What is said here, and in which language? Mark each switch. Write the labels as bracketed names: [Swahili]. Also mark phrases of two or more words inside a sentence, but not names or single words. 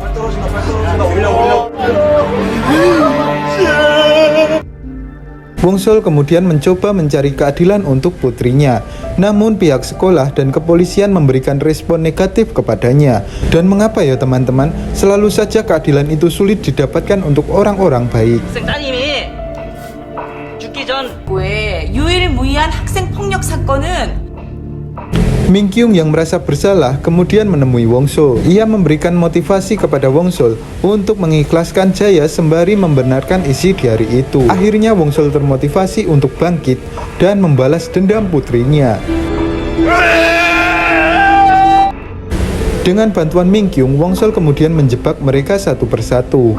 [Indonesian] Wongsul kemudian mencoba mencari keadilan untuk putrinya. Namun pihak sekolah dan kepolisian memberikan respon negatif kepadanya. Dan mengapa ya teman-teman, selalu saja keadilan itu sulit didapatkan untuk orang-orang baik. [Korean] 따님이 죽기 전 왜 유일무이한 학생 폭력 사건은 [Indonesian] Mingkyung yang merasa bersalah kemudian menemui Wongsul. Ia memberikan motivasi kepada Wongsul untuk mengikhlaskan Jaya sembari membenarkan isi diari itu. Akhirnya Wongsul termotivasi untuk bangkit dan membalas dendam putrinya. Dengan bantuan Mingkyung, Wongsul kemudian menjebak mereka satu persatu.